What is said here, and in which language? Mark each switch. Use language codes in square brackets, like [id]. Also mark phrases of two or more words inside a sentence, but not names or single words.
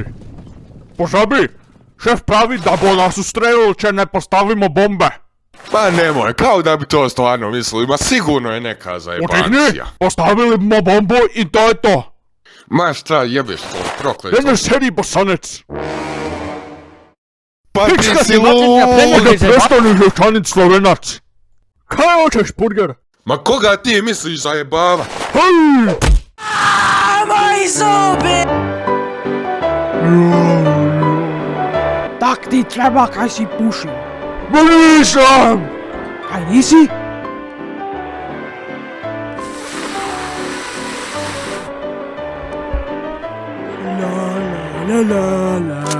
[hr] Požabi, šef pravi da bo nas ustrelil, če ne postavimo bombe. Pa nemoj, kao da bi to stvarno mislili, ma sigurno je neka zajebancija. Utikni, postavili bomo bombu i to je to. Ma šta jebeš to, prokleto. Ne sedi bosanec. Pa ti Pička si ti matinja, lud! da prestani živčanic slovenac. [sl] Kaj hoćeš, [hr] burger? Ma koga ti misliš zajebava? Hej! Moji zubi! [sl] Tak ti treba kaj si pušil. [hr] Ma nisam! [sl] Kaj nisi? La.